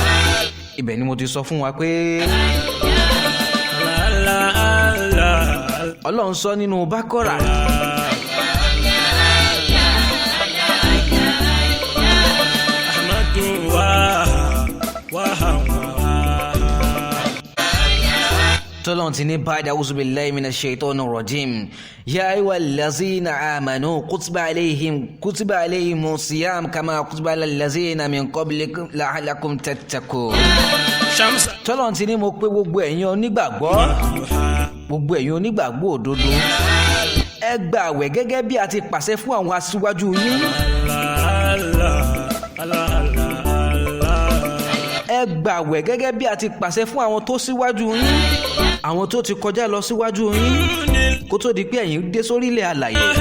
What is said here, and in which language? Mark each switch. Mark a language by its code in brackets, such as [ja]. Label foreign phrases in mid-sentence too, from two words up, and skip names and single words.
[yo] ibẹ̀ ni mo ti sọ fún wa pé Ọlọ́run sọ nínú Bákọ́rà. tọ́lọ́n ti ní [ar] بعد أعوذ بالله من الشيطان الرجيم يا أيها الذين آمنوا كتب عليكم الصيام كما كتب على الذين من قبلكم لعلكم تتقون. [yo] tọ́lọ́n ti ní mo pé gbogbo ẹ̀yin onígbàgbọ́ òdodo ẹ gbààwẹ̀ gẹ́gẹ́ bí a ti pàṣẹ fún àwọn aṣíwájú yín. ẹ gbààwẹ̀ gẹ́gẹ́ bí a ti pàṣẹ fún àwọn tó síwájú yín, àwọn tó ti kọjá lọ síwájú yín kó tó di pé ẹ̀yin dé sórílẹ̀ alàyè.